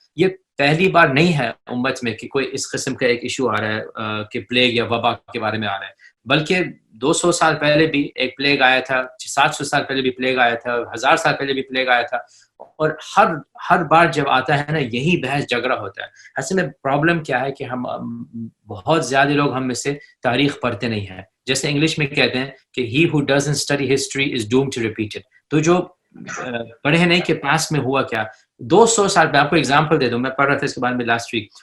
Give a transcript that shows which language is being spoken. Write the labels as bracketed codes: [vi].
[ur] یہ پہلی بار نہیں ہے امت میں کہ کوئی اس قسم کا ایک ایشو آ رہا ہے کہ پلیگ یا وبا کے بارے میں آ رہا ہے, بلکہ 200 سال پہلے بھی ایک پلیگ آیا تھا, 700 سال پہلے بھی پلیگ آیا تھا, 1000 سال پہلے بھی پلیگ آیا تھا, اور ہر بار جب آتا ہے نا یہی بحث جھگڑا ہوتا ہے. اصل میں پرابلم کیا ہے کہ ہم بہت زیادہ لوگ ہم میں سے تاریخ پڑھتے نہیں ہیں. جیسے انگلش میں کہتے ہیں کہ [en] he who doesn't study history is doomed to repeat it. [ur] تو جو پڑھے نہیں کہ پاس میں ہوا کیا. 200 سال پہ آپ کو ایگزامپل دے دوں, میں پڑھ رہا تھا اس کے بارے میں لاسٹ ویک.